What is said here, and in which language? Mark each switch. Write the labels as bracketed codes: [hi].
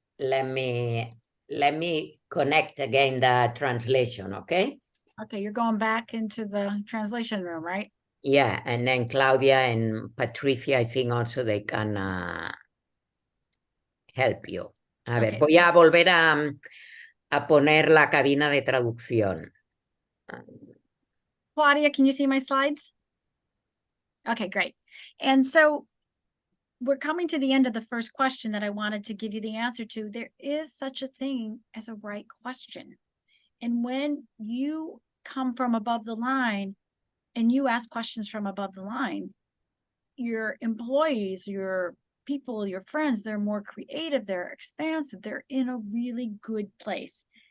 [en] wait, let me connect again the translation, okay? Okay, you're going back into the translation room, right? Yeah, and then Claudia and Patricia, I think also they can help you. [es] A ver, [en] Okay. [es] voy a volver a poner la cabina de traducción. [en] Claudia, can you see my slides? Okay, great. And so we're coming to the end of the first question that I wanted to give you the answer to. There is such a thing as a right question. And when you come from above the line and you ask questions from above the line, your employees, your people, your friends, they're more creative, they're expansive, they're in a really good place.